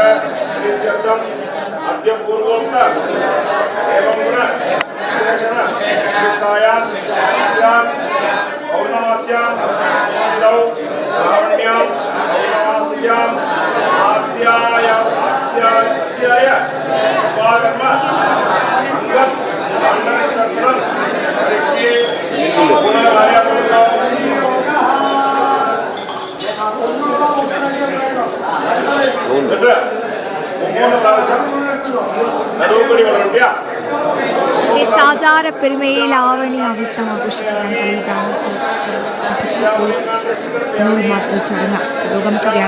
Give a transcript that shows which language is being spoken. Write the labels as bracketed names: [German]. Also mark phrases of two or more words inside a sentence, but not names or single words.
[Sanskrit] श्रीस्कर्तम अद्य पूर्वोक्त एवं गुण विशेषण युक्तायां स्यां पौर्णमास्यां दिनौ श्रावण्यां पौर्णमास्यां आद्याय उपाकर्म अंगम खंडनस्तर्पणं ऋषि गुणकार्य [Malayalam] സാചാര പെരുമയിൽ ആവണി അവിട്ടം ആഘോഷിക്കാൻ മാറ്റൽ ചടങ്ങ് പുരോഗമിക്കുകയാണ്.